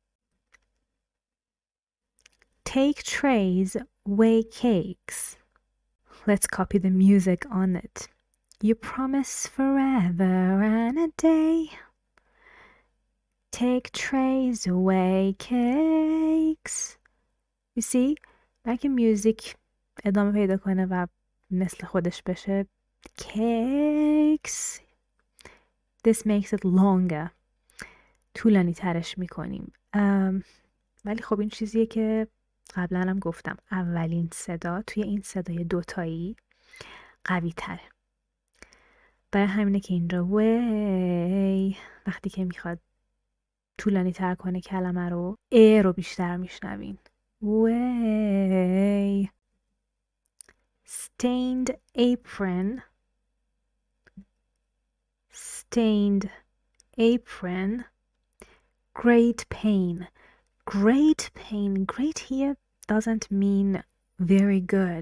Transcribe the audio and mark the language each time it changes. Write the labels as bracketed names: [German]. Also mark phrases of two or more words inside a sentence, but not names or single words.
[English] Take trays, weigh cakes. Let's copy the music on it. You promise forever and a day. Take trays, weigh cakes. You see, [Persian] اگه میوزیک ادامه پیدا کنه و مثل خودش بشه cakes, [English] this makes it longer, [Persian] طولانی ترش میکنیم. ولی خب این چیزیه که قبلا هم گفتم، اولین صدا توی این صدای دوتایی قوی تره. برای همینه که اینجا وی وقتی که میخواد طولانی تر کنه کلمه رو رو بیشتر میشنوین. وی. [English] Stained apron, stained apron. Great pain, great pain. Great here doesn't mean very good.